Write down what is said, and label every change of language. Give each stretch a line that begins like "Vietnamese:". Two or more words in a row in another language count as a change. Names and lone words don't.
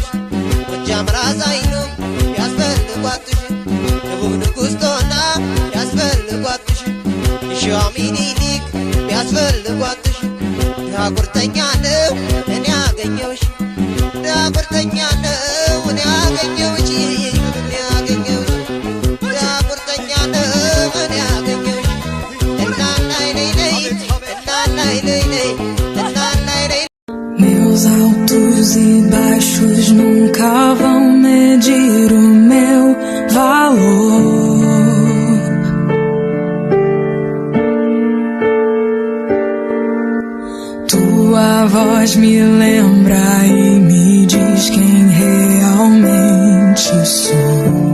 Amharic: ጎጃም ራስ አይኑ ያስፈልጓትሽ ደቡብ ንጉሥ ጦና ያስፈልጓትሽ ሸዋ ሚኒሊክ ያስፈልጓትሽ ዳቁርተኛ ነው እኔ አገኘውሽ ዳቁርተኛ ነው እኔ አገኘውሽ እኔ አገኘውሽ ዳቁርተኛ ነው እኔ አገኘውሽ እናናይ ነይ ነይ እናናይ ነይ ነይ እናናይ ነይ
Portuguese: Meus altos e baixos nunca vão medir o meu valor. Tua voz me lembra e me diz quem realmente sou.